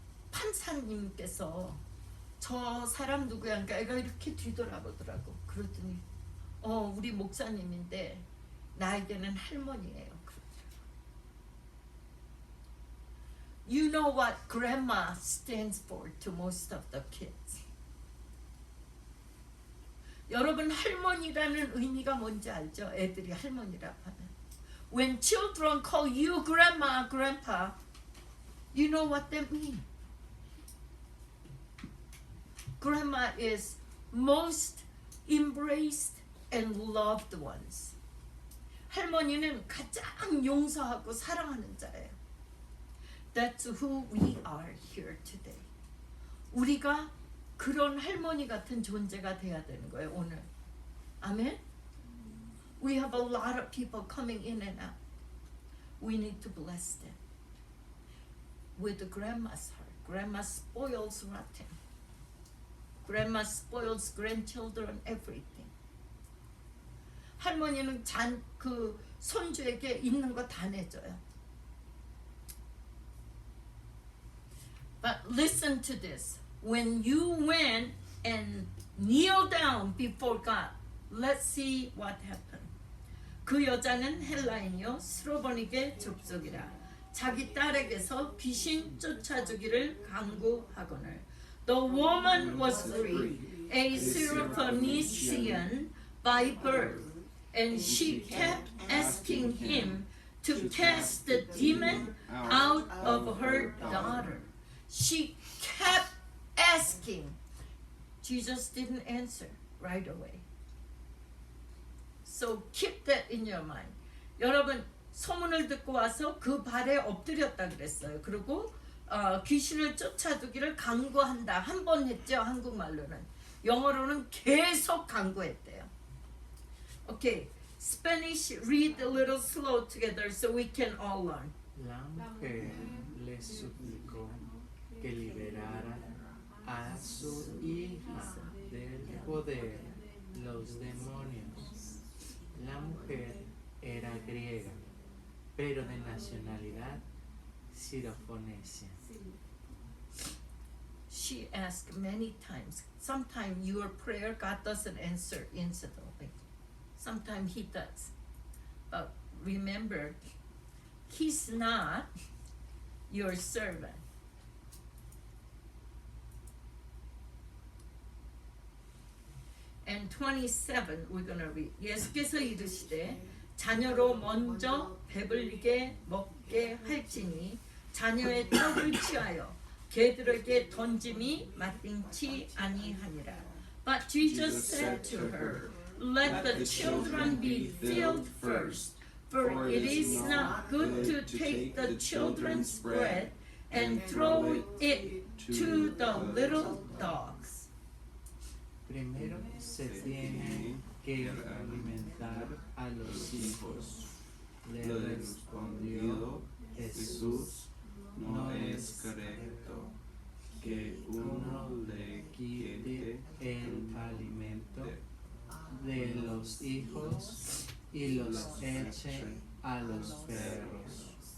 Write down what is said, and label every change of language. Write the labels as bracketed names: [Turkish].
[Korean] 판사님께서 저 사람 누구야? 그러니까 애가 이렇게 뒤돌아보더라고. 그러더니 우리 목사님인데 나에게는 할머니예요. 그러더라고. [English] You know what grandma stands for to most of the kids. [Korean] 여러분, 할머니라는 의미가 뭔지 알죠? 애들이 할머니라고 하면. [English] When children call you grandma, grandpa, you know what that means. Grandma is most embraced and loved ones. [Korean] 할머니는 가장 용서하고 사랑하는 자예요. [English] That's who we are here today. [Korean] 우리가 그런 할머니 같은 존재가 돼야 되는 거예요, 오늘. 아멘? [English] We have a lot of people coming in and out. We need to bless them with the grandma's heart. Grandma spoils rotten. Grandma spoils grandchildren, everything. [Korean] 할머니는 그 손주에게 있는 거 다 내줘요. [English] But listen to this. When you went and kneel down before God, let's see what happened. [Korean] 그 여자는 헬라인이요 스로보닉의 족속이라 자기 딸에게서 귀신 쫓아주기를 강구하거늘. [English] The woman was free, a Syrophoenician by birth, and she kept asking him to cast the demon out of her daughter. She kept asking. Jesus didn't answer right away. So keep that in your mind. [Korean] 여러분, 소문을 듣고 와서 그 발에 엎드렸다 그랬어요. 그리고 귀신을 쫓아주기를 강구한다. 한 번 했죠, 한국말로는. 영어로는 계속 강구했대요. [English] Okay, Spanish, read a little slow together so we can all learn. [Spanish] La mujer le suplicó que liberara a su hija del poder los demonios. La mujer era griega, pero de nacionalidad sirofonesia. [English] She asked many times. Sometimes your prayer, God doesn't answer instantly. Sometimes He does. But remember, He's not your servant. And 27, we're going to read. [Korean] 예수께서 이르시되 자녀로 먼저 배불리게 먹게 할지니 자녀의 떡을 취하여 개들에게 던짐이 마땅치 아니하니라. [English] But Jesus said to her, let the children be filled first, for it is not good to take the children's bread and throw it to the little dogs. [Spanish] Primero se tiene que alimentar a los hijos. Le respondió Jesús, no es correcto que uno le quite el alimento de los hijos y los eche a los perros.